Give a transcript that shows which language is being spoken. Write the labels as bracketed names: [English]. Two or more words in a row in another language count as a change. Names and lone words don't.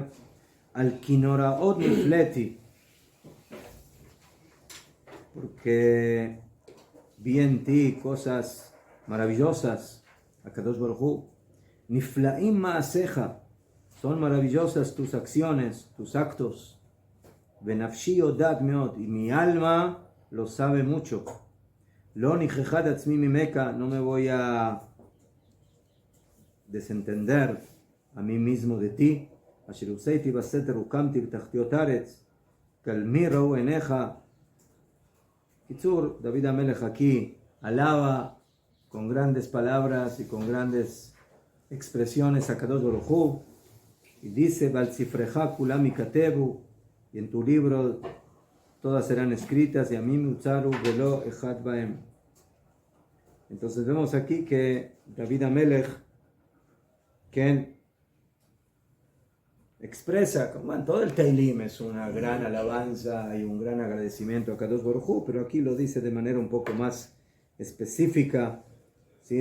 [Hebrew] על כי נוראות נפליתי, [Spanish] porque vi en ti cosas maravillosas. [Hebrew] הקדוש ברוך הוא נפלאים מעשיך, [Spanish] son maravillosas tus acciones, tus actos. [Hebrew] ונפשי יודעת מאד, [Spanish] y mi alma lo sabe mucho. [Hebrew] לא נכחד עצמי ממך, [Spanish] no me voy a desentender a mí mismo de ti. [Hebrew] אשר עשיתי בסתר רוקמתי בתחתיות הארץ גלמי ראו עיניך. [Spanish] Kitzur, David Amelech aquí alaba con grandes palabras y con grandes expresiones a [Hebrew] קדוש ברוך הוא, [Spanish] y dice, [Hebrew] בספרך כולם יכתבו, [Spanish] y en tu libro todas serán escritas, y a mí [Hebrew] יוצרו ולא אחד בהם. [Spanish] Entonces vemos aquí que David Amelech, que expresa, como en todo el Teilim es una gran alabanza y un gran agradecimiento a [Hebrew] קדוש ברוך הוא, [Spanish] pero aquí lo dice de manera un poco más específica, ¿sí?